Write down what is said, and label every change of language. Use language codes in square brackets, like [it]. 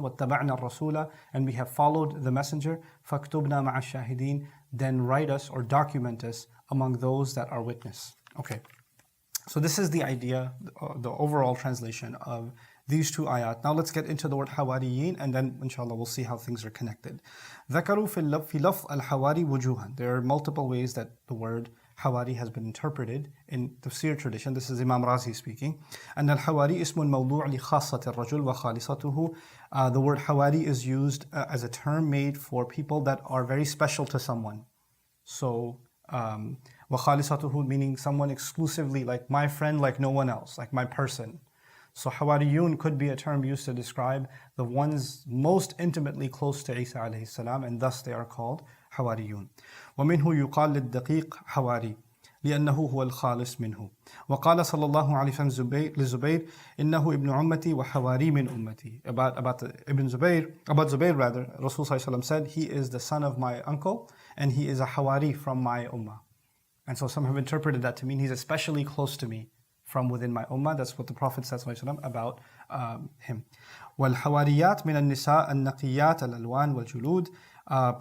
[en] Wattaba'na rasula, and we have followed the messenger. Faktubna ma'a shahidin, then write us or document us among those that are witness. Okay, so this is the idea, the overall translation of these two ayat. Now let's get into the word hawariyin, and then inshallah we'll see how things are connected. [ar] ذكروا في لفظ الحواري وجوها. [en] There are multiple ways that the word hawari has been interpreted in tafsir tradition. This is Imam Razi speaking. [ar] And al-hawari اسم موضوع لخاصة الرجل وخالصته. [en] The word hawari is used as a term made for people that are very special to someone. So [ar] وخالصته [en] meaning someone exclusively, like my friend, like no one else, like my person. So hawariyun could be a term used to describe the ones most intimately close to Isa alayhi salam, and thus they are called hawariyun. [ar] ومنه يقال للدقيق حواري لأنه هو الخالص منه. وقال صلى الله عليه وسلم لزبير إنه ابن أمتي وحواري من أمتي. [en] About Zubayr rather, Rasul [ar] صلى الله عليه وسلم [en] said, he is the son of my uncle and he is a hawari from my ummah. And so some have interpreted that to mean he's especially close to me from within my ummah. That's what the Prophet said about him. [ar] وَالْحَوَارِيَاتْ مِنَ النِّسَاءِ النَّقِيَّاتِ الْأَلْوَانِ وَالْجُلُودِ.